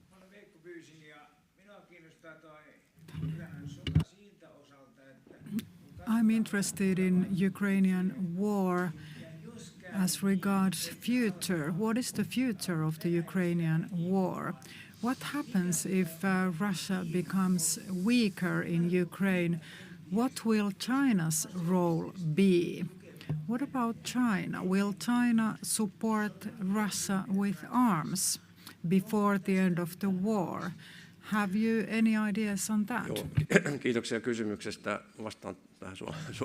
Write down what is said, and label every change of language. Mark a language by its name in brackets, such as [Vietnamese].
[Finnish] Veikko pyysin ja minua kiinnostaa toi Ukrainan sota siltä osalta, että [English] I'm interested in Ukrainian war as regards future. What is the future of the Ukrainian war? What happens if Russia becomes weaker in Ukraine? What will China's role be? What about China? Will China support Russia with arms before the end of the war? Have you any ideas on that? [Finnish] Joo, kiitoksia kysymyksestä. Vastaan tähän suomeksi.